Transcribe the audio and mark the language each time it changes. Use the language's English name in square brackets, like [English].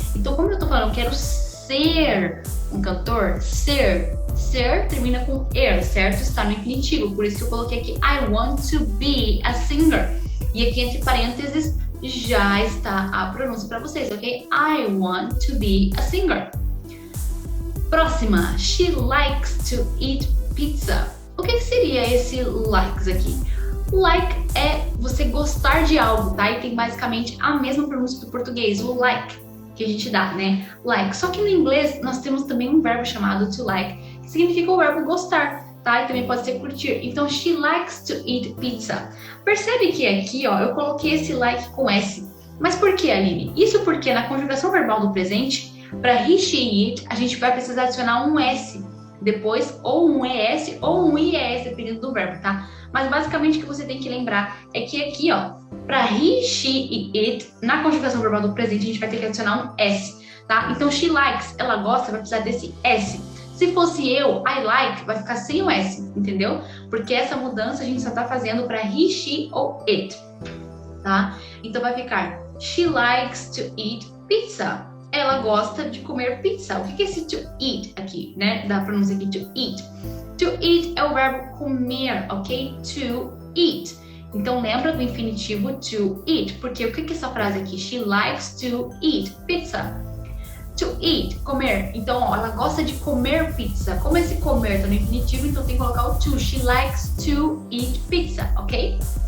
[Portuguese] Então, como eu tô falando, eu quero ser um cantor, ser termina com er, certo? Está no infinitivo, por isso que eu coloquei aqui [English] I want to be a singer. [Portuguese] E aqui entre parênteses já está a pronúncia para vocês, ok? [English] I want to be a singer. [Portuguese] Próxima, [English] she likes to eat pizza. [Portuguese] O que seria esse likes aqui? Like é você gostar de algo, tá? E tem basicamente a mesma pronúncia do português, o like, que a gente dá, né? Like. Só que no inglês nós temos também um verbo chamado to like, que significa o verbo gostar, tá? E também pode ser curtir. Então, [English] she likes to eat pizza. [Portuguese] Percebe que aqui, ó, eu coloquei esse like com S. Mas por que, Aline? Isso porque na conjugação verbal do presente, para he, she, it, a gente vai precisar adicionar um S depois, ou um ES, ou um IES, dependendo do verbo, tá? Mas basicamente o que você tem que lembrar é que aqui, ó, para he, she e it, na conjugação verbal do presente, a gente vai ter que adicionar um S, tá? Então, [English] she likes, [Portuguese] ela gosta, vai precisar desse S. Se fosse eu, [English] I like, [Portuguese] vai ficar sem o S, entendeu? Porque essa mudança a gente só tá fazendo para he, she ou it, tá? Então vai ficar [English] she likes to eat pizza. [Portuguese] Ela gosta de comer pizza. O que é esse [English] to eat [Portuguese] aqui, né? Da pronúncia aqui, [English] to eat. To eat [Portuguese] é o verbo comer, ok? [English] To eat. [Portuguese] Então lembra do infinitivo [English] to eat, [Portuguese] porque o que é essa frase aqui? [English] She likes to eat pizza. To eat, [Portuguese] comer. Então, ó, ela gosta de comer pizza. Como esse comer tá no infinitivo, então tem que colocar o [English] to. She likes to eat pizza, ok?